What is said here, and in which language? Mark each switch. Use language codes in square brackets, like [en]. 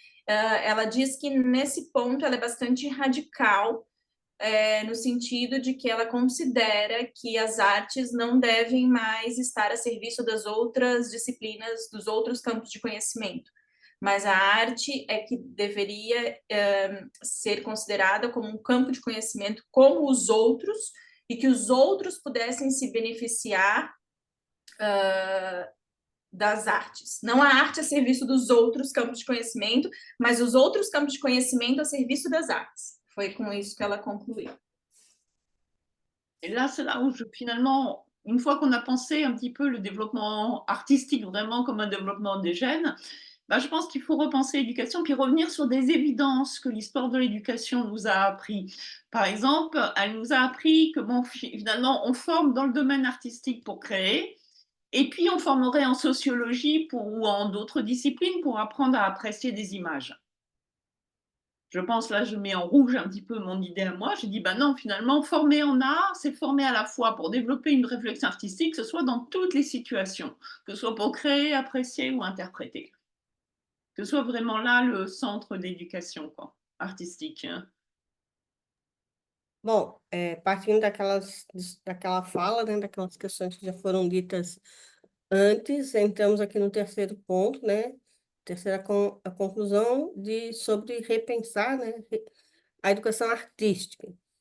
[pt] Ela diz que, nesse ponto, ela é bastante radical, no sentido de que ela considera que as artes não devem mais estar a serviço das outras disciplinas, dos outros campos de conhecimento, mas a arte é que deveria ser considerada como um campo de conhecimento como os outros, e que os outros pudessem se beneficiar das artes. Não a arte a serviço dos outros campos de conhecimento, mas os outros campos de conhecimento a serviço das artes. Foi com isso que ela concluiu. [fr] Et là, c'est là où finalement, une fois qu'on a pensé un petit peu le développement artistique vraiment comme un développement des gènes, bah, je pense qu'il faut repenser l'éducation puis revenir sur des évidences que l'histoire de l'éducation nous a appris. Par exemple, elle nous a appris que bon, finalement, on forme dans le domaine artistique pour créer, et puis on formerait en sociologie ou en d'autres disciplines pour apprendre à apprécier des images. Je pense, là, je mets en rouge un petit peu mon idée à moi. J'ai dit, bah non, finalement, former en art, c'est former à la fois pour développer une réflexion artistique, que ce soit dans toutes les situations, que ce soit pour créer, apprécier ou interpréter. Que ce soit vraiment là le centre d'éducation artistique. [pt] Bom, partindo daquela fala, né, daquelas questões que já foram ditas antes, entramos aqui no terceiro ponto, né? A conclusão sobre repensar, né, a educação artística.